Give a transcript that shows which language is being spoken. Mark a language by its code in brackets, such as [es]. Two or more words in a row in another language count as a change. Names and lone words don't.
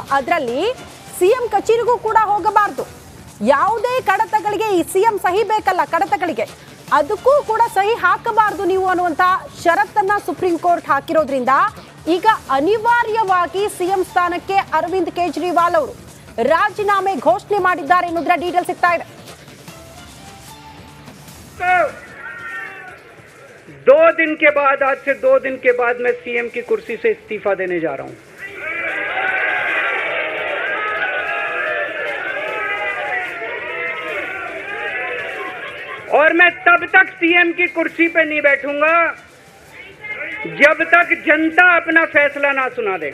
[kn] ಅದರಲ್ಲಿ ಸಿಎಂ ಕಚೇರಿಗೂ ಕೂಡ ಹೋಗಬಾರದು, ಯಾವುದೇ ಕಡತಗಳಿಗೆ ಈ ಸಿಎಂ ಸಹಿ ಬೇಕಲ್ಲ ಕಡತಗಳಿಗೆ, ಅದಕ್ಕೂ ಕೂಡ ಸಹಿ ಹಾಕಬಾರದು ನೀವು ಅನ್ನುವಂತ ಷರತ್ತನ್ನ ಸುಪ್ರೀಂ ಕೋರ್ಟ್ ಹಾಕಿರೋದ್ರಿಂದ ಈಗ ಅನಿವಾರ್ಯವಾಗಿ ಸಿಎಂ ಸ್ಥಾನಕ್ಕೆ ಅರವಿಂದ್ ಕೇಜ್ರಿವಾಲ್ ಅವರು ರಾಜೀನಾಮೆ ಘೋಷಣೆ ಮಾಡಿದ್ದಾರೆ ಅನ್ನೋದರ ಡೀಟೇಲ್ ಸಿಗ್ತಾ ಇದೆ. [hi] 2 दिन के बाद, आज से 2 दिन के बाद मैं सीएम की कुर्सी से इस्तीफा देने जा रहा हूं. और मैं तब तक सीएम की कुर्सी पे नहीं बैठूंगा जब तक जनता अपना फैसला ना सुना दे.